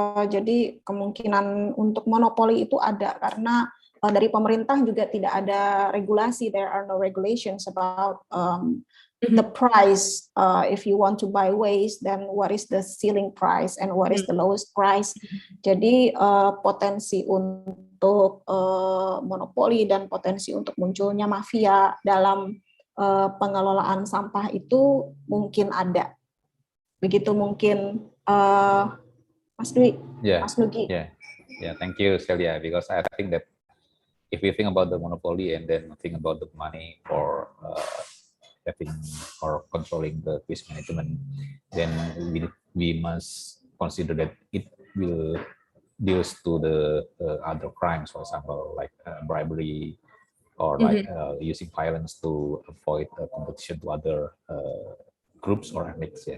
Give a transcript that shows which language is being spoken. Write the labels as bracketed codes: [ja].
[id] Jadi kemungkinan untuk monopoli itu ada karena dari pemerintah juga tidak ada regulasi. [en] There are no regulations about the price. If you want to buy waste, then what is the ceiling price and what is the lowest price? [id] Jadi potensi untuk monopoli dan potensi untuk munculnya mafia dalam pengelolaan sampah itu mungkin ada. Begitu mungkin Mas Dwi, Mas Nugi. [en] Yeah, thank you, Celia, because I think that if we think about the monopoly and then think about the money for having or controlling the waste management, then we must consider that it will deals to the other crimes, for example, like bribery or like using violence to avoid competition to other groups or ethnics.